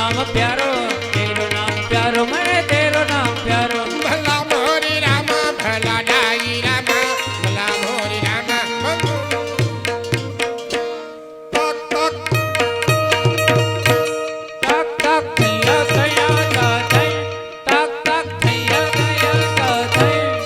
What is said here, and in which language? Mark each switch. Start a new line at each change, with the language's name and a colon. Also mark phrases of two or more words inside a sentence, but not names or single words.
Hindi: प्यारो तेरो नाम प्यारो मने तेरो नाम प्यारो
Gujarati: ભલા મોરી રામા ભલા ડાઈ રામા ભલા મોરી રામા તક તક તક તક થયા થયા તા થઈ તક તક થયા થયા તા થઈ